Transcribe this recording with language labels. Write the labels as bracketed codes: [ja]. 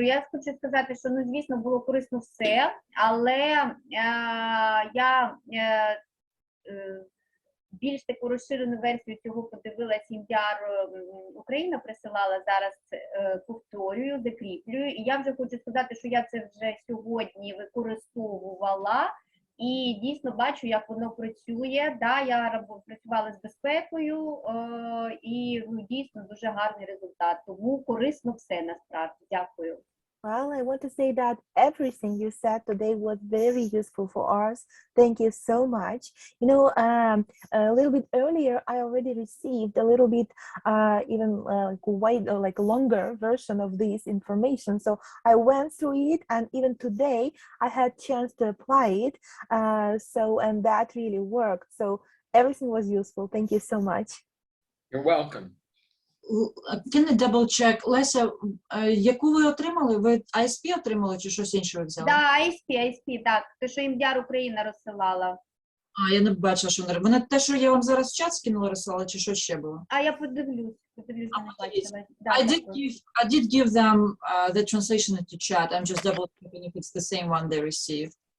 [uk] Я хочу сказати, що, ну, звісно, було корисно все, але я більш таку розширену версію цього подивилась, семінар Україна присилала, зараз повторюю, закріплюю. І я вже хочу сказати, що я це вже сьогодні використовувала. І дійсно бачу, як воно працює. Да, я працювала з безпекою, і ну, дійсно дуже гарний результат. Тому корисно все насправді. Дякую. [en] Well, I want to say that everything you said today was very useful for us. Thank you so much. You know, a little bit earlier, I already received a little bit even like longer version of this information. So I went through it, and even today I had chance to apply it. And that really worked. So everything was useful. Thank you so much. You're welcome. Can I double check? [uk] Леся, яку ви отримали? Ви ISP отримали чи щось інше ви взяли? Да, ISP, так. Те, що семінар Україна розсилала. А, я не бачила, що вони те, що я вам зараз в чат скинула, розсилала, чи що ще було? А я подивлюсь, я не бачила. Да, [en] I did give them the translation into chat. I'm just double checking if it's the same one they received.